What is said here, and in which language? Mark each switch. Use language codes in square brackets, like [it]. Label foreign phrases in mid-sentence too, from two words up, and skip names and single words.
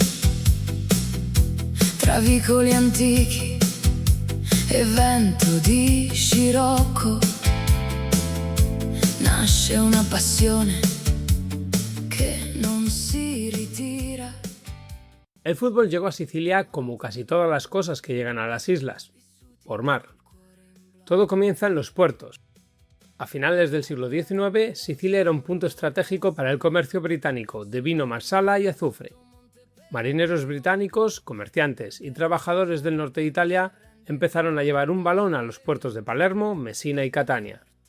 [it] tra vicoli antichi e vento di scirocco, nasce una passione che non si ritira. [es] El fútbol llegó a Sicilia como casi todas las cosas que llegan a las islas, por mar. Todo comienza en los puertos. A finales del siglo XIX, Sicilia era un punto estratégico para el comercio británico de vino marsala y azufre. Marineros británicos, comerciantes y trabajadores del norte de Italia empezaron a llevar un balón a los puertos de Palermo, Messina y Catania.